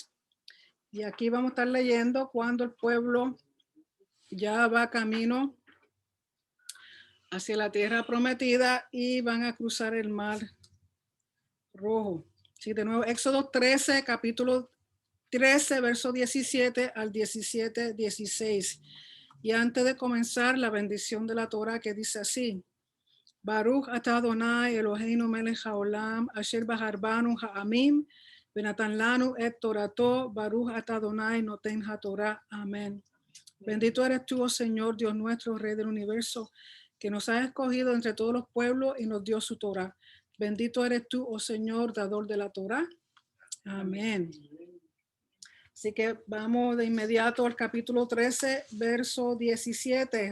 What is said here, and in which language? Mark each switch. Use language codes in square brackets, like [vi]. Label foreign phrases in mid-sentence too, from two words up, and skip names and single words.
[es] Y aquí vamos a estar leyendo cuando el pueblo ya va camino hacia la tierra prometida y van a cruzar el mar rojo. Sí, de nuevo, Éxodo 13, capítulo 13, verso 17 al 17, 16. Y antes de comenzar, la bendición de la Torah que dice así: [he] ברוך אתה אדוני אלוהינו מלך העולם אשר בחר בנו העמים ונתן לנו את תורתו ברוך אתה אדוני נותן התורה. [es] Amén. Bendito eres tú, oh Señor, Dios nuestro, Rey del universo, que nos has escogido entre todos los pueblos y nos dio su Torah. Bendito eres tú, oh Señor, dador de la Torah. Amén. Así que vamos de inmediato al capítulo 13, verso 17.